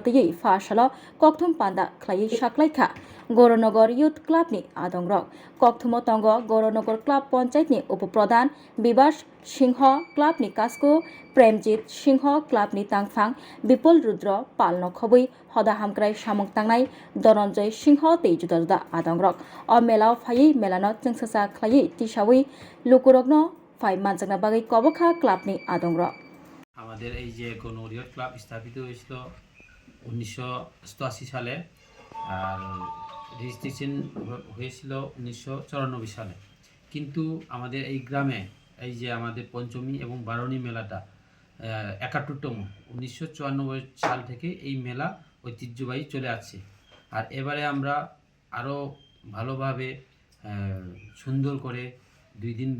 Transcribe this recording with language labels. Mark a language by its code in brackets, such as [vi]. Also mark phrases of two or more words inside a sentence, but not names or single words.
[trp] tei fasalo kokthum panda khlai saklaikha Goronogor Youth Clubni adongrok kokthummo tongo Goronogor Club Panchayatni upapradhan Bibas Singho Clubni Kasko Premjit Singho Clubni Tangphang Bipul Rudra Palno khobui hoda hamkrai samung tangnai Doronjoy Singho tei juda juda adongrok o melao phai melano chengsa khlai tisawi lukurokno phai manjakna bagui kobokha clubni adongrok [bn] আমাদের এই যে গণরিয়র ক্লাব স্থাপিত হয়েছিল 1987 সালে আর রেজিস্ট্রেশন হয়েছিল 1994 সালে কিন্তু আমাদের এই গ্রামে এই যে আমাদের পঞ্চমী এবং বারণী মেলাটা 71তম 1994 সাল থেকে এই মেলা ঐতিহ্যবাহী চলে আসছে আর এবারে আমরা আরো ভালোভাবে সুন্দর করে 2 দিন